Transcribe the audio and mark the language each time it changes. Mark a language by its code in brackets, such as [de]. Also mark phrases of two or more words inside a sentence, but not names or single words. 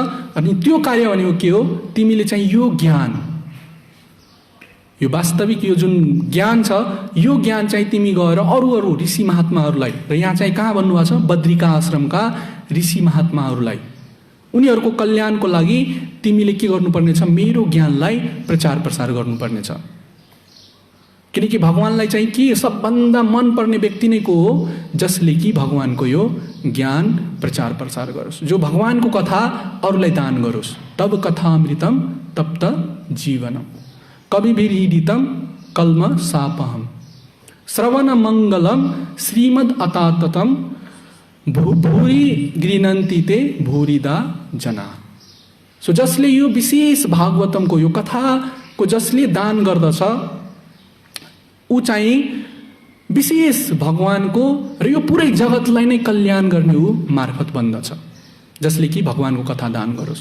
[ne] अनि त्यो कार्य भनेको के हो, तिमीले चाहिँ यो ज्ञान, यो वास्तविक यो जुन ज्ञान छ, यो ज्ञान चाहिँ तिमी गएर अरू ऋषि महात्माहरूलाई, र यहाँ चाहिँ कहाँ भन्नुभएको छ, बद्रिका आश्रमका ऋषि महात्माहरूलाई, उनीहरूको कल्याणको लागि तिमीले के गर्नुपर्नेछ, मेरो ज्ञानलाई प्रचार प्रसार गर्नुपर्नेछ। किनकि भगवानलाई चाहिँ के सबभन्दा मनपर्ने व्यक्ति नै को हो, जसले कि भगवानको यो ज्ञान प्रचार प्रसार गरोस्, जो भगवानको कथा अरूलाई दान गरोस्। [sa] तब कथामृतम तप्त जीवनम कविभिरीडितम कल्म सापहम। श्रवण मङ्गलम श्रीमद् अताततम भूरि गृह्णन्ति ते भूरिदा जना। [ne] सो जसले यो विशेष भागवतमको यो कथाको जसले दान गर्दछ ऊ चाहिँ विशेष भगवानको र यो पुरै जगतलाई नै कल्याण गर्ने ऊ मार्फत बन्दछ, जसले कि भगवानको कथा दान गरोस्।